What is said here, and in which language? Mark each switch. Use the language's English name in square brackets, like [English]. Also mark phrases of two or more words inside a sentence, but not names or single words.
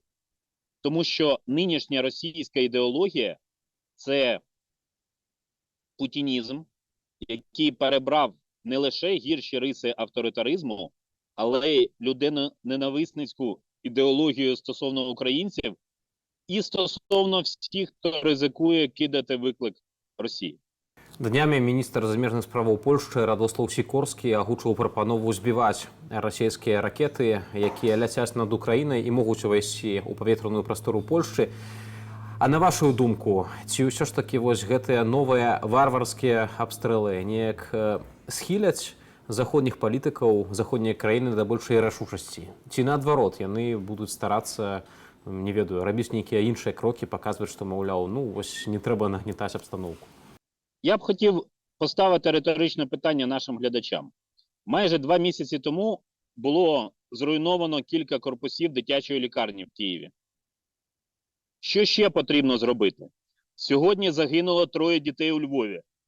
[Ukrainian] Тому що нинішня російська ідеологія – це путінізм, який перебрав не лише гірші риси авторитаризму, але й людиноненависницьку ідеологію стосовно українців і стосовно всіх, хто ризикує кидати виклик Росії. [Belarusian] Днямі міністр замежных справаў Польшчы Радослаў Сікорскі агучыў прапанову збіваць расійскія ракеты, якія ляцяць над Украінай і могуць увайсці ў паветраную прастору Польшчы. А на вашу думку, ці ўсё ж такі вось гэтыя новыя варварскія абстрэлы неяк схіляць заходніх палітыкаў, заходнія краіны да большай рашучасці? Ці наадварот, яны будуць старацца, не ведаю, рабіць нейкія іншыя крокі, паказваць, што, маўляў, вось не трэба нагнітаць абстаноўку? [Ukrainian] Я б хотів поставити риторичне питання нашим глядачам. Майже 2 місяці тому було зруйновано кілька корпусів дитячої лікарні в Києві. Що ще потрібно зробити? Сьогодні загинуло 3 дітей у Львові.